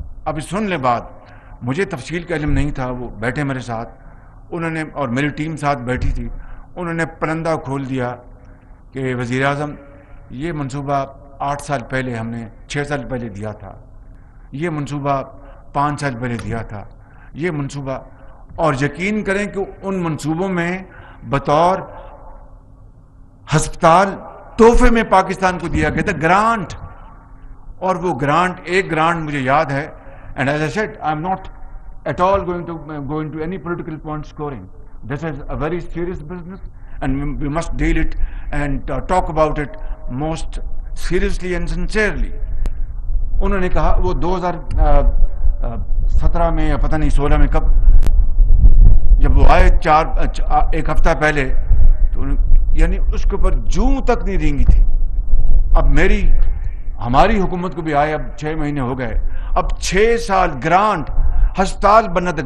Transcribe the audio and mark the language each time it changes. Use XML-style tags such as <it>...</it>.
<ur>اب سن لیں بات, مجھے تفصیل کا علم نہیں تھا, وہ بیٹھے میرے ساتھ, انہوں نے, اور میری ٹیم ساتھ بیٹھی تھی, انہوں نے پرندہ کھول دیا کہ وزیر اعظم یہ منصوبہ 8 سال پہلے ہم نے 6 سال پہلے دیا تھا, یہ منصوبہ 5 سال پہلے دیا تھا, یہ منصوبہ. اور یقین کریں کہ ان منصوبوں میں بطور ہسپتال تحفے میں پاکستان کو دیا گیا تھا گرانٹ. اور وہ گرانٹ, ایک گرانٹ مجھے یاد ہے,</ur> <en>and as I said, I'm not at all going to any political point scoring. This is a very serious business and we must deal it and talk about it most seriously and sincerely.</en> <ur>انہوں نے کہا وہ 2017 میں یا پتہ نہیں 16 میں, کب جب وہ آئے ایک ہفتہ پہلے, تو یعنی اس کے اوپر جوں تک نہیں رینگی تھی. اب ہماری حکومت کو بھی آئے, اب 6 مہینے ہو گئے, اب 6 سال گرانٹ, ہسپتال بننا تھا.</ur>